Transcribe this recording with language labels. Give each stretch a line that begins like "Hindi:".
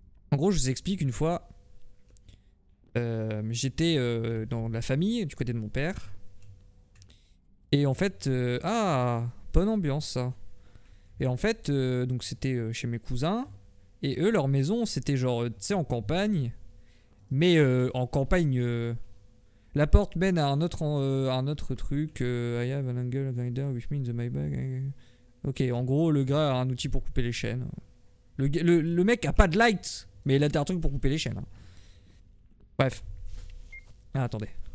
French: En gros, je vous explique une fois, j'étais dans la famille du côté de mon père, et en fait, ah, bonne ambiance ça. Et en fait, donc c'était chez mes cousins, et eux, leur maison, c'était genre, tu sais, en campagne. Mais en campagne, la porte mène à un autre truc.
English: I have an angle grinder which means my bag.
French: Ok, en gros, le gars a un outil pour couper les chaînes. Le mec a pas de light, mais il a un truc pour couper les chaînes. Hein. Bref. Ah, attendez.